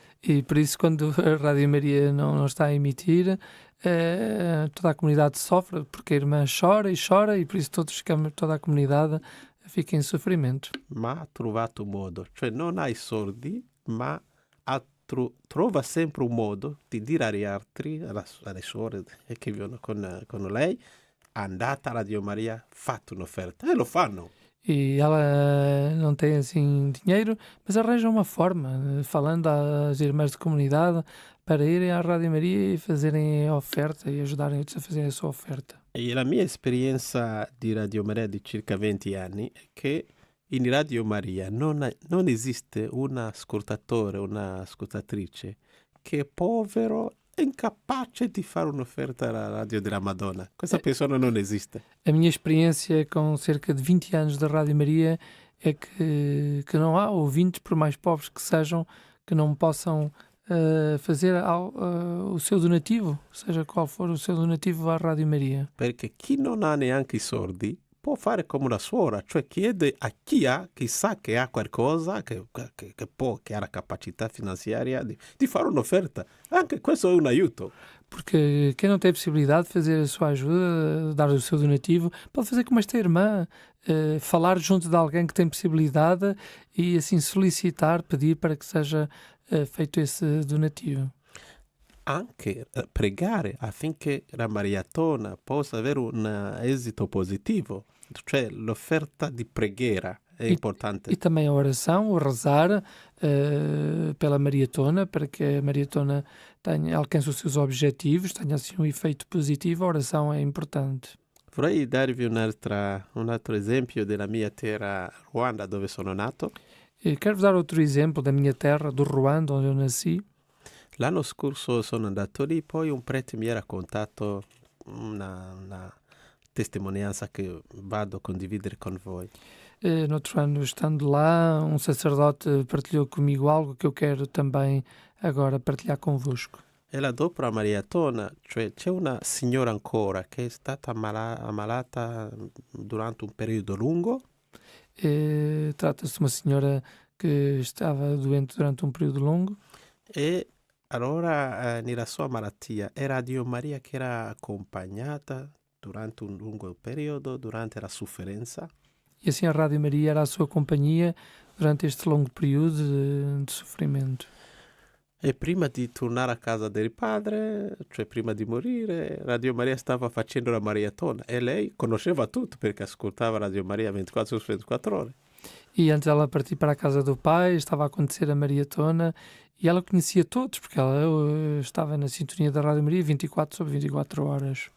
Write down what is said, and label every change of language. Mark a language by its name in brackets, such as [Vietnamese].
[Portuguese] E por isso, quando a Rádio Maria não está a emitir, toda a comunidade sofre, porque a irmã chora, e por isso toda a comunidade fica em sofrimento. [Italian] Ma ha trovato un modo, cioè non ha i soldi, ma trova sempre un modo di dire agli altri, alle suore che vivono con lei, andate a Radio Maria, fate un'offerta, e lo fanno. [Portuguese] E ela não tem assim dinheiro, mas arranja uma forma, falando às irmãs de comunidade, para irem à Rádio Maria e fazerem a oferta e ajudarem outros a fazerem a sua oferta. [Italian] E la mia esperienza di Radio Maria di circa 20 anni è che in Radio Maria non esiste un ascoltatore, una ascoltatrice che è povero e incapace di fare un'offerta alla Radio della Madonna. Questa persona non esiste. [Portuguese] A minha experiência com cerca de 20 anos da Rádio Maria é que não há ouvintes, por mais pobres que sejam, que não possam fazer o seu donativo, seja qual for o seu donativo à Rádio Maria. [Italian] Perché chi non ha neanche i soldi può fare come una suora, cioè chiede a chi ha, che sa che ha qualcosa, che ha la capacità finanziaria di fare un'offerta. Anche questo è un aiuto. [Portuguese] Porque quem não tem possibilidade de fazer a sua ajuda, dar o seu donativo, pode fazer como esta irmã, falar junto de alguém que tem possibilidade e assim solicitar, pedir para que seja feito esse donativo. [Italian] Anche pregare affinché la maratona possa avere un esito positivo, cioè l'offerta di preghiera è importante. [Portuguese] E também a oração, o rezar pela maratona, para que a maratona alcance os seus objetivos, tenha assim um efeito positivo. A oração é importante. [Italian] Vorrei darvi un altro esempio della mia terra, Ruanda, dove sono nato. [Portuguese] Quero-vos dar outro exemplo da minha terra, do Ruanda, onde eu nasci. [Italian] L'anno scorso sono andato lì, poi un prete mi ha raccontato una testimonianza che vado a condividere con voi. [Portuguese] No outro ano, estando lá, um sacerdote partilhou comigo algo que eu quero também agora partilhar convosco. [Italian] Era dopo la maratona, cioè c'è una signora ancora che è stata ammalata durante un periodo lungo. [Portuguese] Trata-se de uma senhora que estava doente durante um período longo. [Italian] E allora nella sua malattia era Dio Maria che era accompagnata durante un lungo periodo, durante la sofferenza. [Portuguese] E assim a Rádio Maria era a sua companhia durante este longo período de sofrimento. [Italian] E prima di tornare a casa del padre, cioè prima di morire, Radio Maria stava facendo la maratona e lei conosceva tutto perché ascoltava Radio Maria 24 su 24 ore. [Portuguese] E antes dela partir para a casa do pai, estava a acontecer a maratona e ela conhecia todos, porque ela estava na sintonia da Rádio Maria 24 sobre 24 horas.